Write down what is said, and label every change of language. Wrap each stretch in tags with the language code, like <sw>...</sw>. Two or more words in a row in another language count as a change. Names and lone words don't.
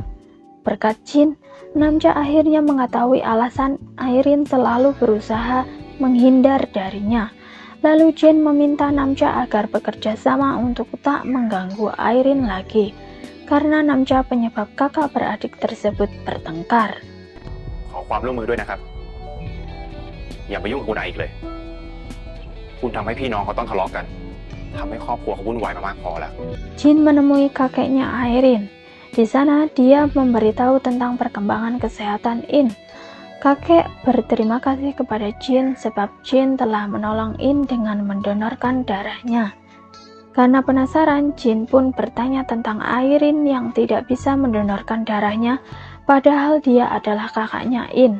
<id>Berkat Jin, Namja akhirnya mengetahui alasan Airin selalu berusaha menghindar darinya. Lalu Jin meminta Namja agar bekerja sama untuk tak mengganggu Airin lagi, karena Namja penyebab kakak beradik tersebut bertengkar.</id> <th>ขอความร่วมมือด้วยนะครับ อย่าไปยุ่งกับคุณไออีกเลย คุณทำให้พี่น้องเขาต้องทะเลาะกัน ทำให้ครอบครัวเขาวุ่นวายมามากพอแล้ว</th> <id>Jin menemui kakeknya Airin. Di sana dia memberitahu tentang perkembangan kesehatan In. Kakek berterima kasih kepada Jin sebab Jin telah menolong In dengan mendonorkan darahnya. Karena penasaran, Jin pun bertanya tentang Airin yang tidak bisa mendonorkan darahnya, padahal dia adalah kakaknya In.</id>